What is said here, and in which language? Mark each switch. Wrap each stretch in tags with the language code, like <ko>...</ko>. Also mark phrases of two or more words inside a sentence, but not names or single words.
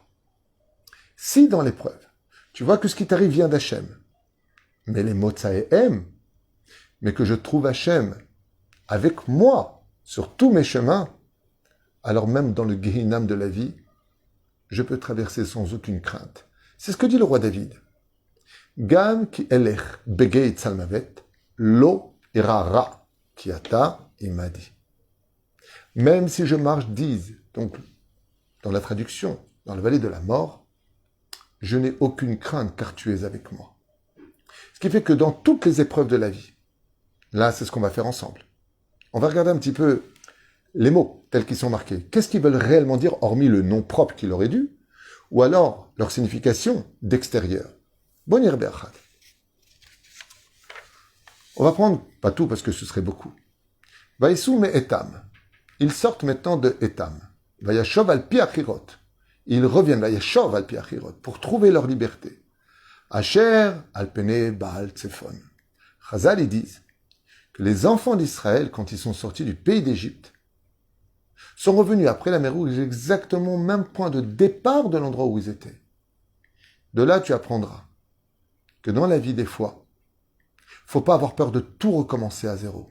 <fr>Si dans l'épreuve, tu vois que ce qui t'arrive vient d'Hachem, mais les Motsaïm, mais que je trouve Hachem avec moi sur tous mes chemins, alors même dans le Gehinam de la vie, je peux traverser sans aucune crainte. C'est ce que dit le roi David.</fr> <he>Gam ki elech begeit salmavet, lo irara ki ata imadi.</he> <fr>Même si je marche, disent, donc dans la traduction, dans la vallée de la mort, je n'ai aucune crainte car tu es avec moi. Ce qui fait que dans toutes les épreuves de la vie, là c'est ce qu'on va faire ensemble. On va regarder un petit peu les mots tels qu'ils sont marqués. Qu'est-ce qu'ils veulent réellement dire, hormis le nom propre qu'il aurait dû, ou alors leur signification d'extérieur.</fr> <he>Bonir be'achad.</he> <fr>On va prendre, pas tout parce que ce serait beaucoup.</fr> <he>Vaïsou me etam.</he> <fr>Ils sortent maintenant de Etam.</fr> <he>Vayashov al pi achirot.</he> <fr>Ils reviennent,</fr> <he>Vayashov al pi achirot,</he> <fr>pour trouver leur liberté.</fr> <he>Asher al pene Baal Tsefon.</he> <fr>Chazal, ils disent que les enfants d'Israël, quand ils sont sortis du pays d'Égypte, sont revenus après la mer Rouge exactement au même point de départ de l'endroit où ils étaient. De là, tu apprendras que dans la vie, des fois, faut pas avoir peur de tout recommencer à zéro.</fr>